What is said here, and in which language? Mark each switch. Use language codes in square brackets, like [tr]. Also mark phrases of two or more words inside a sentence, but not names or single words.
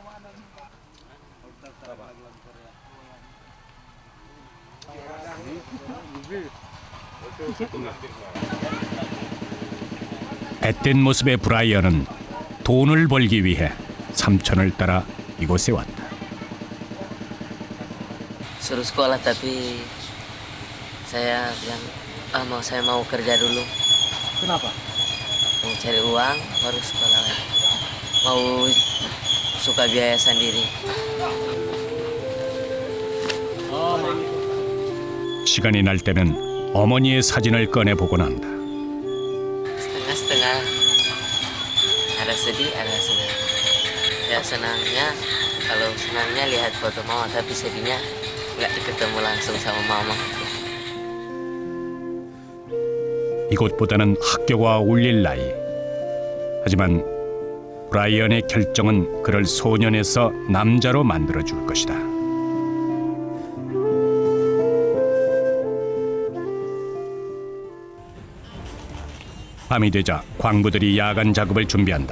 [ko] 앳된 모습의 브라이언은 돈을 벌기 위해 삼촌을 따라 이곳에 왔다. [id] Suruh sekolah tapi saya bilang saya mau kerja dulu. Kenapa? Mau cari uang baru sekolah lagi. Mau suka biaya sendiri. [ko] 시간이 날 때는 어머니의 사진을 꺼내 보곤 한다. [id] Setengah-setengah. Ada sedih, ada senang. Ya senangnya kalau senangnya lihat foto mama tapi sedihnya nggak ketemu langsung sama mama. [ko] 이곳보다는 학교가 어울릴 나이. 하지만 브라이언의 결정은 그를 소년에서 남자로 만들어줄 것이다. 밤이 되자 광부들이 야간 작업을 준비한다.